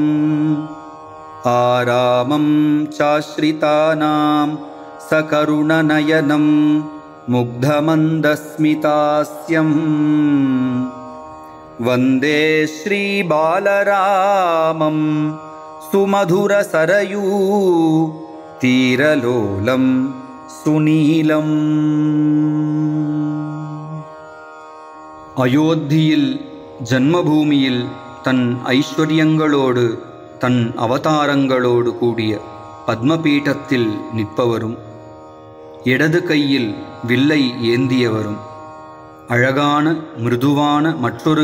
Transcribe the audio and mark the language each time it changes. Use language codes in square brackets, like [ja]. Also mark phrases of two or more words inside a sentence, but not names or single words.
[sa] आरामं चाश्रितानां सकरुणनयनं मुग्धमन्दस्मितास्यं वन्दे श्रीबालरामं सुमधुरसरयू तीरलोलं सुनीलम्। [ta] அயோத்தியில் ஜன்மபூமியில் தன் ஐஸ்வர்யங்களோடு தன் அவதாரங்களோடு கூடிய பத்மபீடத்தில் நிற்பவரும், இடது கையில் வில்லை ஏந்தியவரும், அழகான மிருதுவான மற்றொரு